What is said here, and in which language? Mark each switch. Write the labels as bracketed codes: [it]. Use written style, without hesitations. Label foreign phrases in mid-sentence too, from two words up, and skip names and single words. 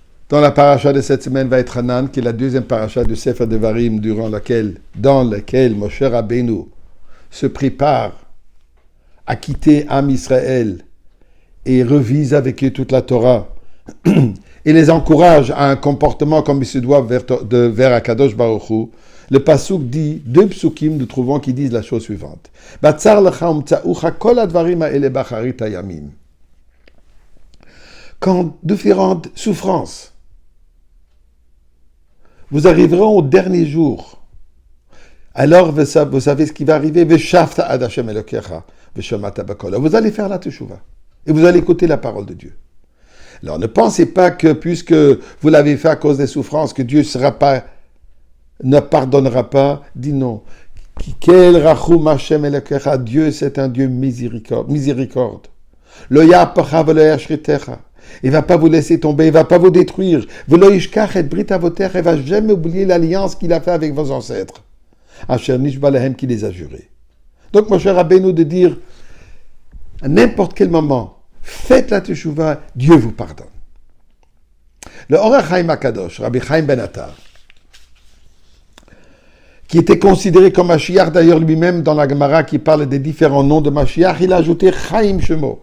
[fr] Dans la paracha de cette semaine va être Hanan, qui est la deuxième paracha du Sefer Devarim, dans laquelle Moshe Rabbeinu se prépare à quitter [he] עם ישראל [fr] et revise avec eux toute la Torah et les encourage à un comportement comme il se doit vers [he] הקדוש ברוך הוא. [fr] Le pasuk dit, deux psukim nous trouvons qui disent la chose suivante. [he] בצר לך ומצאוך כל הדברים האלה באחרית הימים. [fr] Quand différentes souffrances vous arriveront au dernier jour, alors vous savez ce qui va arriver. [he] ושבת עד השם אלוקיך ושמעת בקולו. [fr] Vous allez faire la teshuva et vous allez écouter la parole de Dieu. Alors ne pensez pas que puisque vous l'avez fait à cause des souffrances, que Dieu ne pardonnera pas. Dis non. [he] כי אל רחום השם אלוקיך. [fr] Dieu, c'est un Dieu miséricorde. [he] לא ירפך ולא ישחיתך. [fr] Il ne va pas vous laisser tomber, il ne va pas vous détruire. [he] ולא ישכח את ברית אבותיך. [fr] Il ne va jamais oublier l'alliance qu'il a fait avec vos ancêtres. [he] אשר נשבע להם, [fr] qui les a jurés. Donc, mon cher Rabbeinu, de dire, à n'importe quel moment, faites la teshuva, Dieu vous pardonne. Le Or HaChaim HaKadosh, Rabbi Chaim Ben Attar, qui était considéré comme Mashiach d'ailleurs lui-même dans la Gemara qui parle des différents noms de Mashiach, il a ajouté [he] חיים שמו.